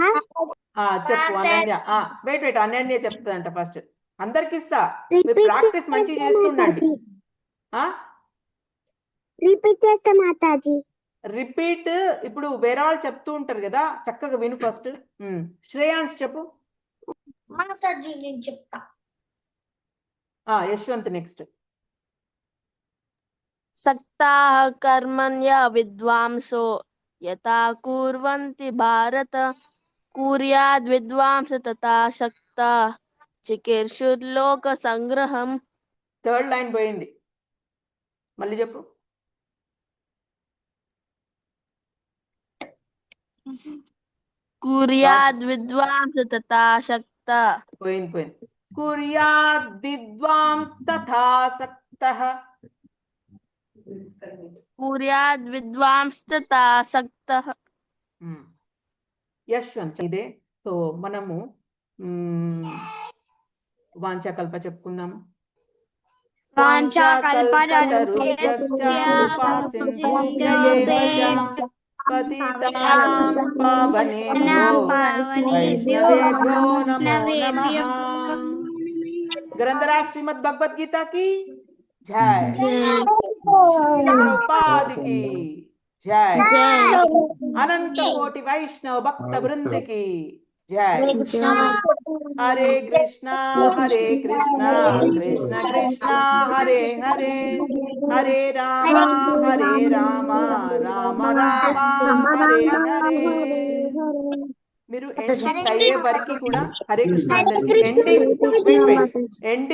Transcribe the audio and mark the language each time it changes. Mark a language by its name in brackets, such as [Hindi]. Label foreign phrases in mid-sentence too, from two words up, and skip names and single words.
[Telugu] చెప్పు అనన్య వెయిట్ అనన్య చెప్తుందంట ఫస్ట్ అందరికి ఇస్తా మీరు ప్రాక్టీస్ మంచిగా చేస్తుండండి రిపీట్ చేస్తా మాతాజీ రిపీట్ ఇప్పుడు వేరే వాళ్ళు చెప్తూ ఉంటారు కదా చక్కగా విను ఫస్ట్ శ్రేయాంశ్ చెప్పు మాతాజీ నేను చెప్తా యశ్వంత్ నెక్స్ట్ [Sanskrit] सक्ताः कर्मण्य विद्वांसो यथा कुर्वन्ति भारत कुर्याद् विद्वांस तथा शक्ता चिकीर्षुर्लोकसङ्ग्रहम् [English] third line [Telugu] పోయింది మళ్ళీ చెప్పు [Sanskrit] कुर्याद् विद्वांस तथा शक्ता పోయింది కుర్యాద్ విద్వాంస్తథా సక్తః कुर्याद् विद्वांस्तथा सक्तः [Telugu] యశ్వంత్ ఇదే సో మనము వాంఛాకల్ప చెప్పుకుందాము [Sanskrit] పతితానాం పావనేభ్యో వైష్ణవేభ్యో నమో నమః [Telugu] గ్రంథరాజ్ శ్రీమద్ భగవద్గీత [Hindi] की जय प्रभुपाद की जय अनंत कोटि वैष्णव भक्त वृंद की जय [Sanskrit] हरे कृष्णा कृष्ण कृष्ण हरे हरे हरे राम राम राम हरे हरे [Telugu] మీరు ఎండింగ్ అయ్యే వరకు కూడా హరే కృష్ణ ఎండింగ్